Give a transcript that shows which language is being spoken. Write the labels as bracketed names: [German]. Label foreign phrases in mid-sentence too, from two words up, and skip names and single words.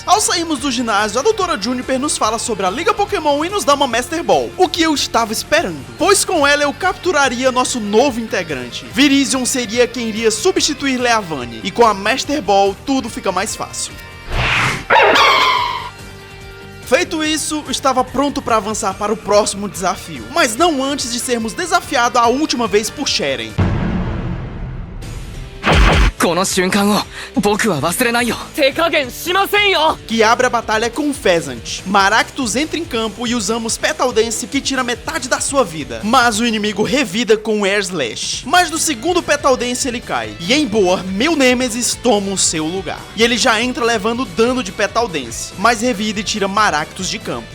[Portuguese] Ao sairmos do ginásio, a doutora Juniper nos fala sobre a Liga Pokémon e nos dá uma Master Ball, o que eu estava esperando, pois com ela eu capturaria nosso novo integrante. Virizion seria quem iria substituir Leavanny, e com a Master Ball tudo fica mais fácil. Feito isso, estava pronto para avançar para o próximo desafio, mas não antes de sermos desafiados a última vez por Sheren. [Japanese] この瞬間を僕は忘れないよ。手加減しませんよ。 [Portuguese] Que abre a batalha com Pheasant. Maractus entra em campo e usamos Petal Dance, que tira metade da sua vida, mas o inimigo revida com Air Slash. Mas no segundo Petal Dance ele cai, e Emboar, meu Nemesis, toma o seu lugar. E ele já entra levando dano de Petal Dance, mas revida e tira Maractus de campo.